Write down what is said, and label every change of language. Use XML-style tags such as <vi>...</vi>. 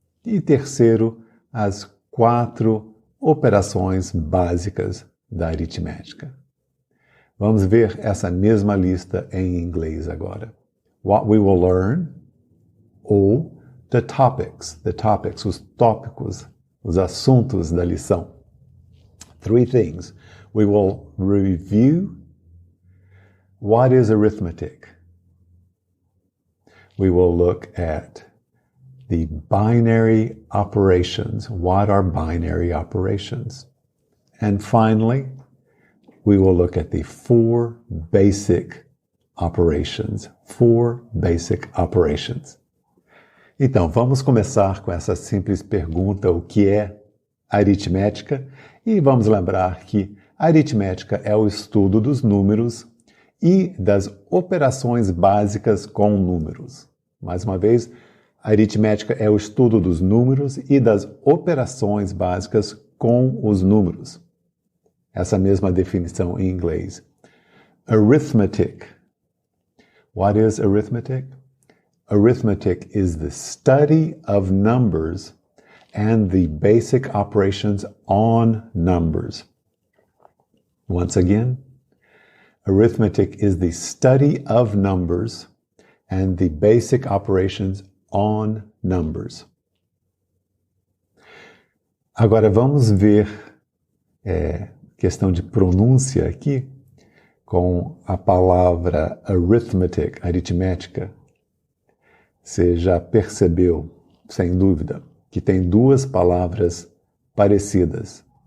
<pt>E terceiro, as 4 operações básicas da aritmética. Vamos ver essa mesma lista em inglês agora.</pt> <en>What we will learn,</en> <pt>ou</pt> <en>the topics,</en> <pt>os tópicos, os assuntos da lição.</pt> <en>3 things. We will review what is arithmetic. We will look at the binary operations. What are binary operations? And finally, we will look at the 4 basic operations. 4 basic operations.</en> <pt>Então, vamos começar com essa simples pergunta, o que é aritmética? E vamos lembrar que aritmética é o estudo dos números e das operações básicas com números. Mais uma vez, a aritmética é o estudo dos números e das operações básicas com os números. Essa mesma definição em inglês.</pt> <en>Arithmetic. What is arithmetic? Arithmetic is the study of numbers and the basic operations on numbers. Once again, arithmetic is the study of numbers and the basic operations on numbers.</en> <pt>Agora vamos ver questão de pronúncia aqui com a palavra arithmetic, aritmética. Você já percebeu, sem dúvida, que tem 2 palavras parecidas.</pt>